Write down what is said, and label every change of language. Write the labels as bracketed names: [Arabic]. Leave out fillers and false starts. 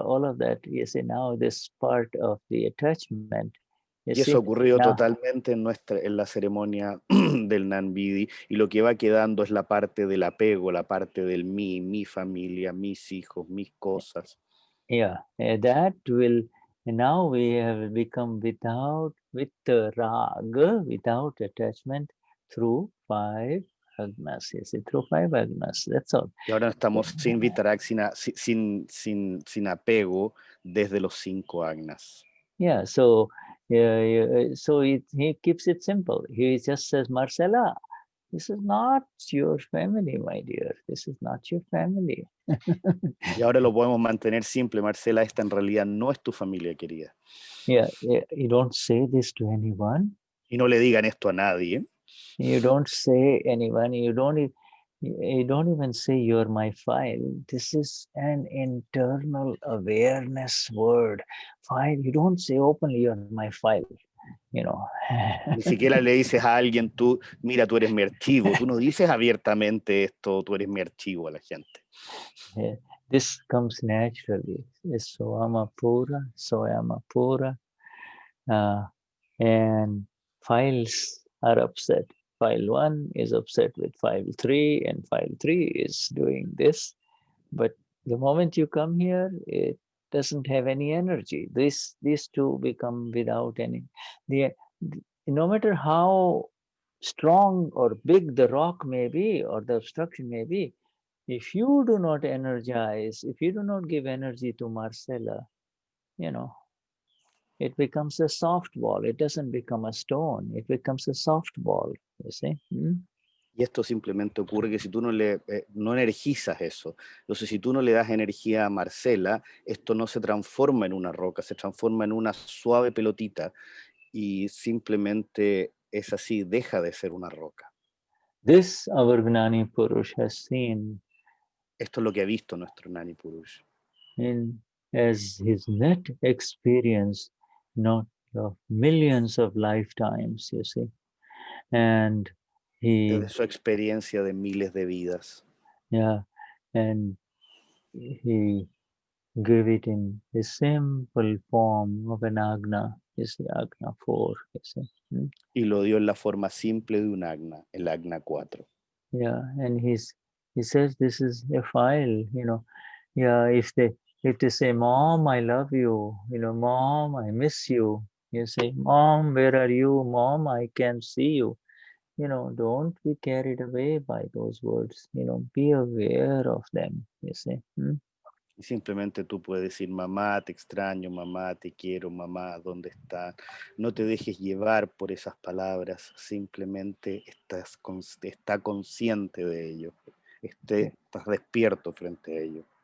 [English] All of that, you see, now this part of the attachment. [Spanish] Y eso ha ocurrido totalmente en la ceremonia del Gnanvidhi, y lo que va quedando es la parte del apego, la parte del mí, mi familia, mis hijos, mis cosas. [English] Yeah, that will, now we have become with raga, without attachment, through 5 agnas, you see, through 5 agnas, that's all. [Spanish] Y ahora estamos sin vitarak, sin apego, desde los 5 agnas. [English] Yeah, so he keeps it simple. He just says, Marcela, this is not your family, my dear. This is not your family. [Spanish] Y ahora lo podemos mantener simple, Marcela, esta en realidad no es tu familia querida. [English] Yeah, you don't say this to anyone. [Spanish] Y no le digan esto a nadie. [English] You don't say anyone, you don't even say you're my file. This is an internal awareness word. File, you don't say openly you're my file, you know. [Spanish] Ni siquiera le dices a alguien, tú, mira, tú eres mi archivo. Tú no dices abiertamente esto, tú eres mi archivo a la gente. [English] Yeah, this comes naturally. Soama pura. And files are upset. File 1 is upset with file 3, and file 3 is doing this. But the moment you come here, it doesn't have any energy. These two become without any. No matter how strong or big the rock may be, or the obstruction may be, if you do not energize, if you do not give energy to Marcela, you know, it becomes a soft ball. It doesn't become a stone. It becomes a soft ball, you see. [Spanish] Y esto simplemente ocurre que si tú no energizas eso, entonces si tú no le das energía a Marcela, esto no se transforma en una roca, se transforma en una suave pelotita y simplemente es así, deja de ser una roca. [English] This our Gnani Purush has seen. [Spanish] Esto es lo que ha visto nuestro Gnani Purush. [English] As his net experience, not of millions of lifetimes, you see. And [Spanish] desde su experiencia de miles de vidas. [English] Yeah, and he gave it in the simple form of an agna, is the agna 4, you see. [Spanish] Y lo dio en la forma simple de un agna, el agna 4. [English] Yeah, and he says this is a file, you know. Yeah, if they say, Mom, I love you, you know, Mom, I miss you. You say, Mom, where are you? Mom, I can't see you. You know, don't be carried away by those words. You know, be aware of them, you see. [Spanish] Y simplemente tú puedes decir, mamá, te extraño, mamá, te quiero, mamá, ¿dónde estás? No te dejes llevar por esas palabras, simplemente está consciente de ello, estás despierto frente a ello.